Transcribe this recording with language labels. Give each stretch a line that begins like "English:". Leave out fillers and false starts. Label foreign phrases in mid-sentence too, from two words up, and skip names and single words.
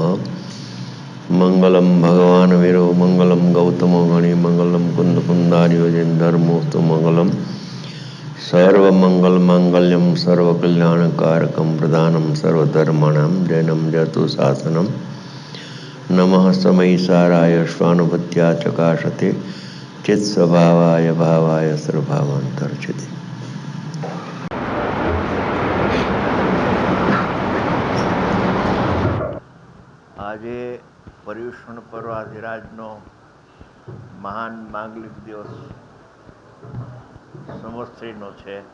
Sanskrit: मंगलम भगवान वीरो मंगलम गौतमो गणि मंगलम कुंद कुंदार्यो जैन धर्मोस्तु मंगलम सर्वमंगल मांगल्यम सर्वकल्याणकारकम प्रधानम सर्वधर्माणां जैनम जतु शासनम नमः समयी साराय स्वानुभूत्या चकाशते चित्स्वभावाय भावाय सर्वभावांतर्चिते।
Gujarati: આજે પર્યુષણ પર્વાધિરાજનો મહાન માંગલિક દિવસ સંવત્સરીનો છે.